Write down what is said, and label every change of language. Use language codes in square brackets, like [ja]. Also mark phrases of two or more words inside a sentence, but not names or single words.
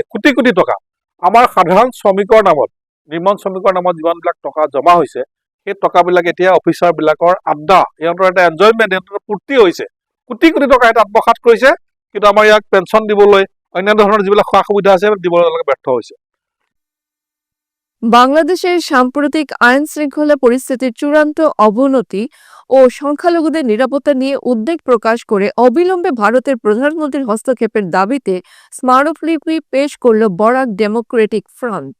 [as] কোটি কোটি টকা আমাৰ সাধাৰণ শ্ৰমিকৰ নামত, নিৰ্মাণ শ্ৰমিকৰ নামত যিমানবিলাক টকা জমা হৈছে, সেই টকাবিলাক এতিয়া অফিচাৰবিলাকৰ আড্ডা, সিহঁতৰ এটা এনজয়মেণ্ট, সিহঁতৰ ফূৰ্তি হৈছে। কোটি কোটি টকা এটা আত্মসাৎ কৰিছে, কিন্তু আমাৰ ইয়াক পেঞ্চন দিবলৈ, অন্যান্য ধৰণৰ যিবিলাক সা সুবিধা আছে দিবলৈ তেওঁলোকে ব্যৰ্থ হৈছে। [bn] বাংলাদেশের সাম্প্রতিক আইন শৃঙ্খলা পরিস্থিতির চূড়ান্ত অবনতি ও সংখ্যালঘুদের নিরাপত্তা নিয়ে উদ্বেগ প্রকাশ করে অবিলম্বে ভারতের প্রধানমন্ত্রীর হস্তক্ষেপের দাবিতে স্মারকলিপি পেশ করল বরাক ডেমোক্রেটিক ফ্রন্ট।